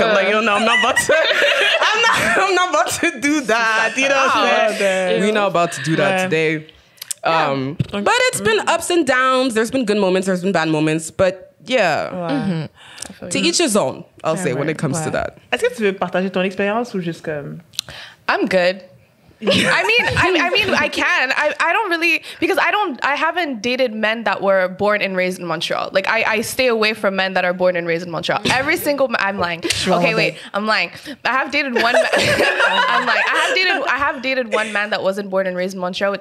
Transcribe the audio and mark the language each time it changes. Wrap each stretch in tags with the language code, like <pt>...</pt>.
<en>I'm like, yo, no, I'm not about to. I'm not about to do that. You know what I'm saying? We're not about to do that today. But it's been ups and downs. There's been good moments. There's been bad moments. But yeah, to each his own, I'll say, when it comes to that.</en> <fr>Est-ce que tu veux partager ton expérience ou juste comme...</fr> <en>I'm good. I mean, I can. I don't really, because I haven't dated men that were born and raised in Montreal. Like I stay away from men that are born and raised in Montreal. Every single I'm lying. Okay, wait, I'm lying. I have dated one man. I'm like, I have dated one man that wasn't born and raised in Montreal.</en>